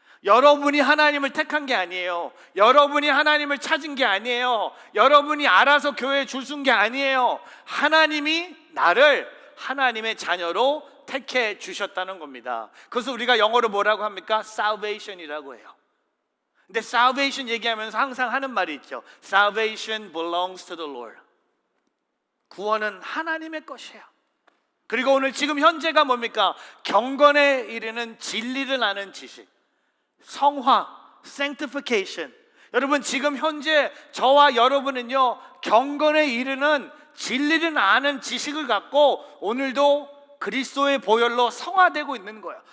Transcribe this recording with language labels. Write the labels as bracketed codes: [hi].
[ko] 여러분이 하나님을 택한 게 아니에요. 여러분이 하나님을 찾은 게 아니에요. 여러분이 알아서 교회에 줄 쓴 게 아니에요. 하나님이 나를 하나님의 자녀로 택해 주셨다는 겁니다. 그래서 우리가 영어로 뭐라고 합니까? salvation이라고 해요. 근데 salvation 얘기하면서 항상 하는 말이 있죠. [en] salvation belongs to the Lord. [ko] 구원은 하나님의 것이에요. 그리고 오늘 지금 현재가 뭡니까? 경건에 이르는 진리를 아는 지식, 성화, sanctification. 여러분 지금 현재 저와 여러분은요 경건에 이르는 진리를 아는 지식을 갖고 오늘도 그리스도의 보혈로 성화되고 있는 거예요.